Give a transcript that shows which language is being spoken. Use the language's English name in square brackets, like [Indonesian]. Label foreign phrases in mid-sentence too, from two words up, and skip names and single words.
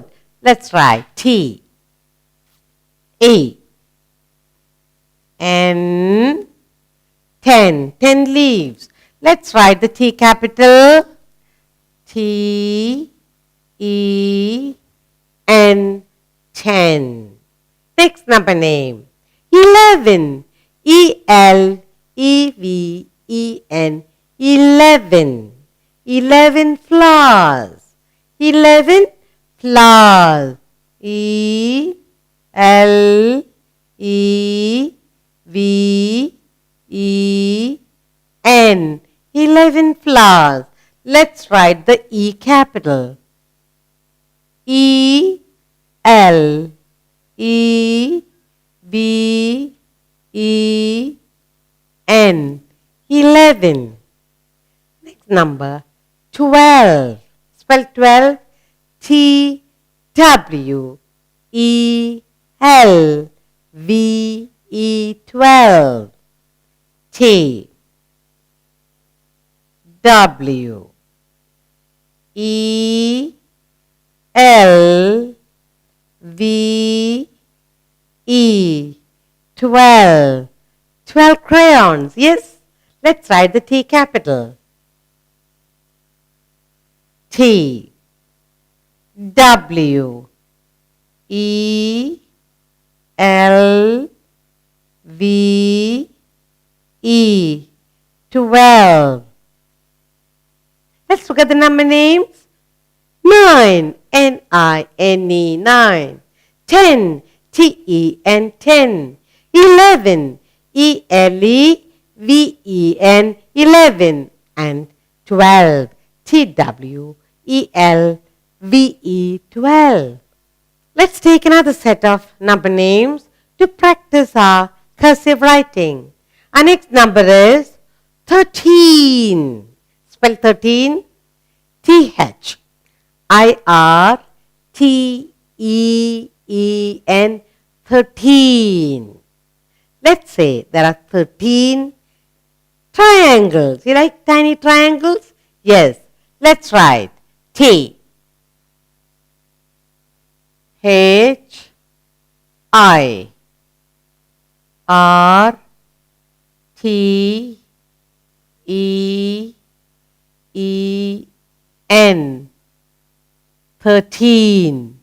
[English] Let's write T A N, 10. 10 leaves. Let's write the T capital. T E N, 10. Next number name 11. E-L-E-V-E-N, 11. 11 flowers. 11 flowers. E-L-E-V-E-N, 11 flowers. Let's write the E capital. E-L-E-V-E-N, 11. Next number 12. Spell 12. T-W-E-L-V-E, 12. T W E L V E, 12. 12 crayons. Yes. Let's write the T capital. T W E L V E, 12. Let's look at the number names. 9. N-I-N-E, 9. 10. T-E-N, 10. 11. E-L-E-V-E-N, 11. And 12. T-W-E-L-V-E, 12. Let's take another set of number names to practice our cursive writing. Our next number is 13. Spell 13. T-H-I-R-T-E-E-N, 13. Let's say there are 13 Triangles. You like tiny triangles? Yes. Let's write T H I R T E E N 13.